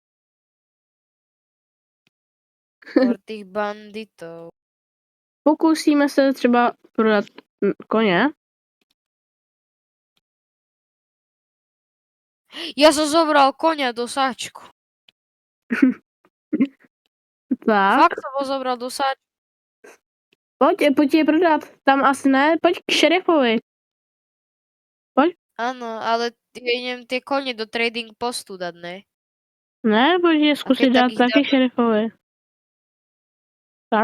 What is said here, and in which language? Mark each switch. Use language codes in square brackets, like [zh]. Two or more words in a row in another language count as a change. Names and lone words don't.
[sk] Tých banditov. [cs] Pokusíme se třeba prodat koně. [sk] Ja som zobral konia do sáčku. Tak. Fakt som ho zobral do sáčku. [cs] Pojď je prodat. Tam asi ne, pojď k šerifovi. Pojď. [sk] Áno, ale idem tie konie do [en] trading postu [sk] dať, ne? [cs] Ne, pojď je zkusit dát taky šerifovi. Tak.